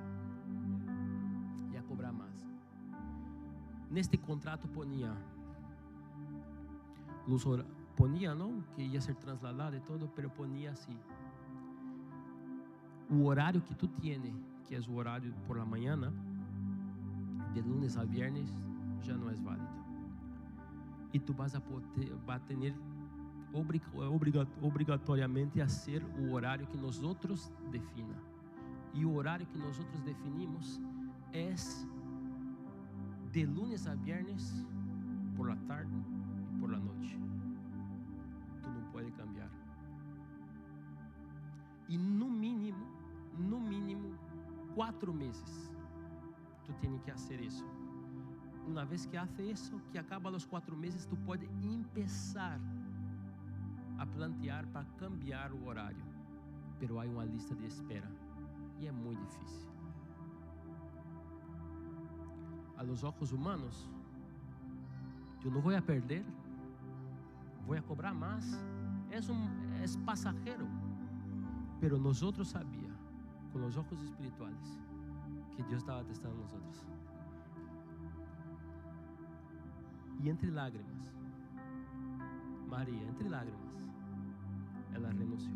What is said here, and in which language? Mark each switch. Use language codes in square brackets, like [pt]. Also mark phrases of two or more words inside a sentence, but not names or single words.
[pt] Neste contrato ponia não que ia ser trasladado e todo, pero ponia assim: o horário que [es] tu tienes, [pt] que é o horário [es] por la [pt] manhã, [es] de lunes a viernes, [pt] já não é válido. E tu vas a ter obrigatoriamente a ser o horário que nós outros defina. E o horário que nós outros definimos é [es] de lunes a viernes, por la tarde [pt] e [es] por la [pt] noite. Tu não pode cambiar. E no mínimo 4 meses tu tens que fazer isso. Uma vez que hace isso, que acaba os 4 meses, tu pode começar a plantear para cambiar o horário. Pero há uma lista de espera e é muito difícil. [es] A los ojos humanos, [pt] eu não vou a perder, vou a cobrar mais, é passageiro. Pero nós outros sabia, com os ojos espirituais, que Deus estava testando nós outros. E entre lágrimas, Maria, entre lágrimas, ela renunciou.